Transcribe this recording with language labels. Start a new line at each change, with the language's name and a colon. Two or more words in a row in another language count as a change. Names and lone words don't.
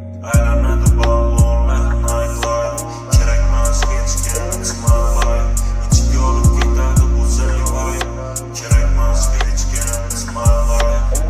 Uzbek: Aylanadi balonlar, nightlife. Kerakmas hech kim,
English: it's my life.
Uzbek: Ichiga olib ketadi bu sirli vibe. Kerakmas hech kim,
English: it's my life.